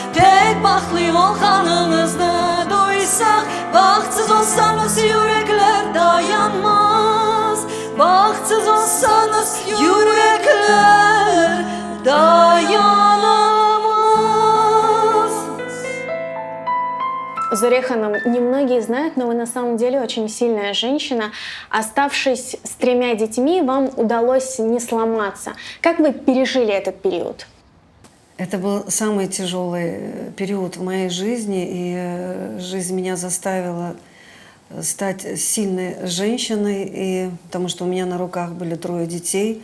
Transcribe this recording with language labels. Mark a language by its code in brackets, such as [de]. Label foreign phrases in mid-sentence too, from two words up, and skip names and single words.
[crh] Tek baktlı olganınızı duysak, bahtsız olsanız yürekler dayanmaz. Bahtsız olsanız yürekler dayanamaz. [ru] Зоря Ханым, немногие знают, но вы на самом деле очень сильная женщина. Оставшись с 3 детьми, вам удалось не сломаться. Как вы пережили этот период? Это был самый тяжелый период в моей жизни, и жизнь меня заставила стать сильной женщиной, и, потому что у меня на руках были 3 детей.